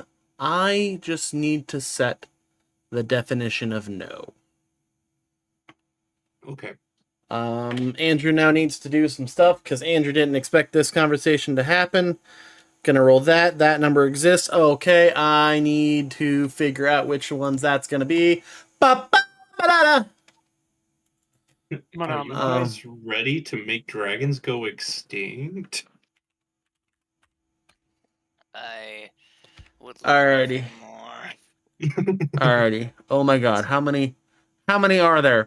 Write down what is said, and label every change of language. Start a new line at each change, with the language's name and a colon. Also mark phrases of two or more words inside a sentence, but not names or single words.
English: I just need to set the definition of no. Okay. Andrew now needs to do some stuff because Andrew didn't expect this conversation to happen. Gonna roll that. That number exists. Okay, I need to figure out which ones that's gonna be. Ba-ba-ba-da-da. But, Are you guys ready to make dragons go extinct? I would Alrighty. love more. Alrighty. Oh my god, how many are there?